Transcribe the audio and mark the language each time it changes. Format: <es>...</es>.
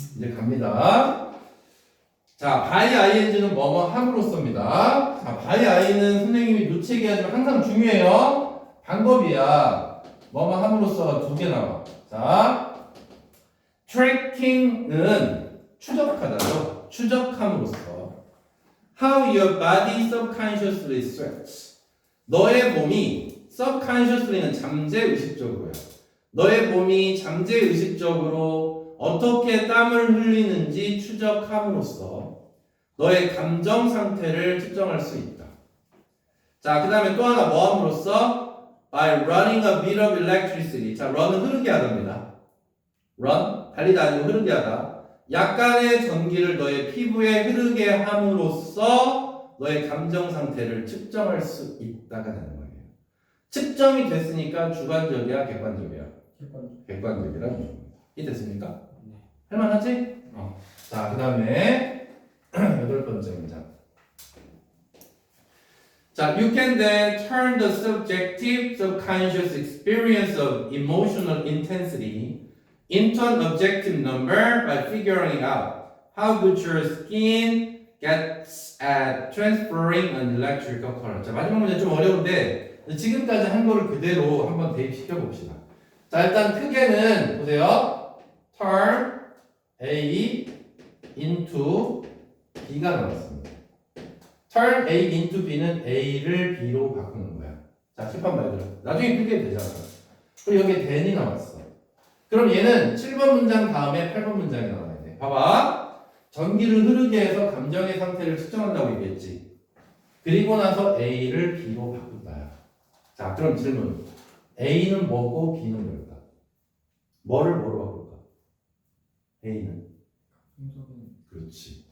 <ko>이제 갑니다. 자, by ing는 뭐뭐 함으로써입니다. 자, by i는 선생님이 놓치게 하지만 항상 중요해요. 방법이야. 뭐뭐 함으로써가 두 개 나와. 자, tracking은 추적하다죠. 추적함으로써.</ko> <en>How your body subconsciously sweats.</en> <ko>너의 몸이 subconsciously는 잠재의식적으로요. 너의 몸이 잠재의식적으로 어떻게 땀을 흘리는지 추적함으로써 너의 감정 상태를 측정할 수 있다. 자, 그 다음에 또 하나 뭐 함으로써?</ko> <en>By running a bit of electricity.</en> <ko>자, run은 흐르게 하답니다. run, 달리다 아니고 흐르게 하다. 약간의 전기를 너의 피부에 흐르게 함으로써 너의 감정 상태를 측정할 수 있다가 되는 거예요. 측정이 됐으니까 주관적이야, 객관적이야? 객관적이라는 얘기입니다. 이해됐습니까? 네. 할만하지? 자, 그 다음에 8번째 문장.</ko> <en>자, you can then turn the subjective, subconscious experience of emotional intensity into an objective number by figuring out how good your skin gets at transferring an electrical current.</en> <ko>자, 마지막 문제 좀 어려운데 지금까지 한 거를 그대로 한번 대입시켜 봅시다. 자, 일단 크게는 보세요.</ko> <en>turn A into B</en> <ko>가 나왔습니다.</ko> <en>turn A into B</en> <ko>는 A를 B로 바꾸는 거야. 자, 칠판 말대로. 나중에 크게 되잖아. 그리고 여기에 then이 나왔어. 그럼 얘는 7번 문장 다음에 8번 문장이 나와야 돼. 봐봐. 전기를 흐르게 해서 감정의 상태를 측정한다고 얘기했지. 그리고 나서 A를 B로 바꾼다. 자, 그럼 질문. A는 뭐고 B는 뭘까? 뭐를 뭐로 바꿀까? A는? 그렇지.</ko>